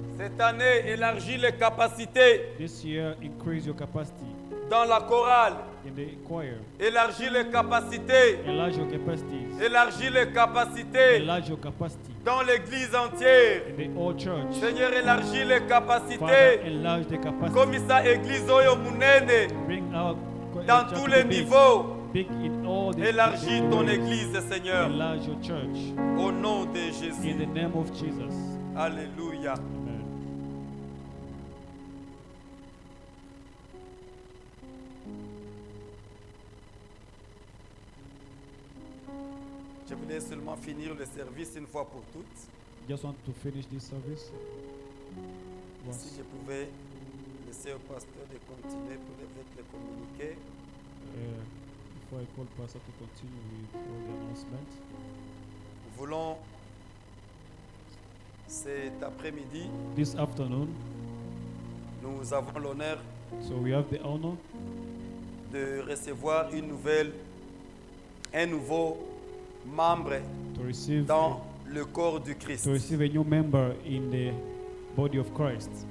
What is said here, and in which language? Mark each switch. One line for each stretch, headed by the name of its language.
French: Cette année, élargis les capacités
English: This year, increase your capacity
French: dans la chorale.
English: in the choir.
French: Élargis les capacités.
English: Enlarge your capacities.
French: Élargis les capacités
English: Enlarge your capacity
French: dans l'Église entière.
English: in the whole church.
French: Seigneur, élargis les
English: Father,
French: capacités.
English: enlarge the capacity.
French: Comme ça, Église
Lingala: oyo munene,
English: Bring out
French: dans
English: the
French: tous
English: church
French: les
English: to be
French: niveaux.
English: big in all the
French: Élargis ton Église, Seigneur.
English: Enlarge your church
French: Au nom de
English: in
French: Jésus.
English: the name of Jesus. Alléluia. Amen.
French: Je voulais seulement finir le service une fois pour toutes.
English: Just want to finish this service.
French: Si
English: Once.
French: je pouvais laisser au pasteur de continuer avec les communiqués.
English: Before I call Pastor to continue with all the announcements,
French: Nous voulons cet après-midi,
English: this afternoon,
French: nous avons l'honneur
English: so we have the honor
French: de recevoir un nouveau membre
English: to receive
French: dans le corps du Christ.
English: a new member in the body of Christ.